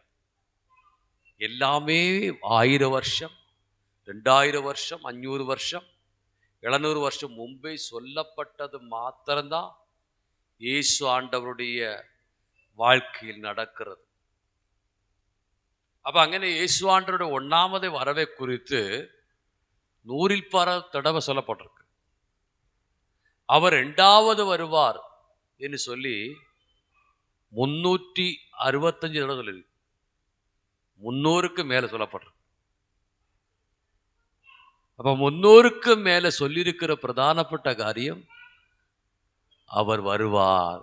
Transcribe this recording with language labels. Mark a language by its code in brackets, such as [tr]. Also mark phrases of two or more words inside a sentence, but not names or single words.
[ta] எல்லாமே 1000 வருஷம் 2000 வருஷம் 500 வருஷம் 700 வருஷம் முன்பே சொல்லப்பட்டது மாத்திரம்தான் இயேசு ஆண்டவருடைய வாழ்க்கையில் நடக்கிறது. அப்போ அங்ஙனே இயேசுவாண்டருடைய ஒன்னாமத் வரவை குறிச்சு 100 தடவை சொல்லப்பட்டிருக்கு. அவர் 2வது வருவார் என்று சொல்லி 365 தடவை சொல்லி 300க்கு மேல சொல்லப்பட்டிருக்கு. அப்ப 300க்கு மேல சொல்லியிருக்கிற பிரதானப்பட்ட காரியம் அவர் வருவார்.